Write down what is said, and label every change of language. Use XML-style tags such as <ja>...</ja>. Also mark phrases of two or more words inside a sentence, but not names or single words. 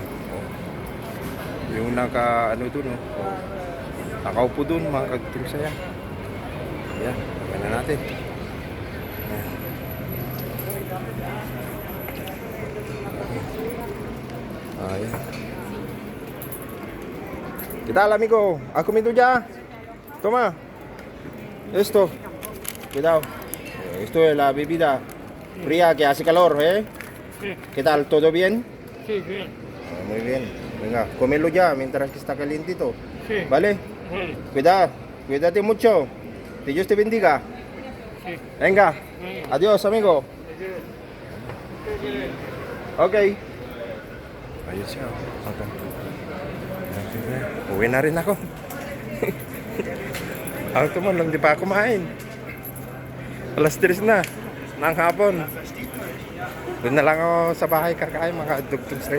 <tl>Yung ano dun, nakaupo dun, mga dugtong saya. Ayan, gana na natin. Ayan. Ayan.</tl> <es>¿Qué tal, amigo? ¿Has comido ya? Toma. Esto. Cuidado. Esto es la bebida fría que hace calor, ¿eh? Sí, ¿Qué tal? ¿Todo bien? sí, bien. Muy bien. Venga, cómelo ya mientras que está calientito. Sí. ¿Vale? Bueno, Cuidado. Cuídate mucho. Que Dios te bendiga. sí. Venga. Venga. Adiós, amigo. Adiós.</es> <tl>Okay. Ayun siya. Okay. Uwi na rin ako. Ako naman lang, di pa ako kumain. Alas 3 na ng hapon. Doon na lang ako sa bahay kakain, mga dugtong saya.</tl>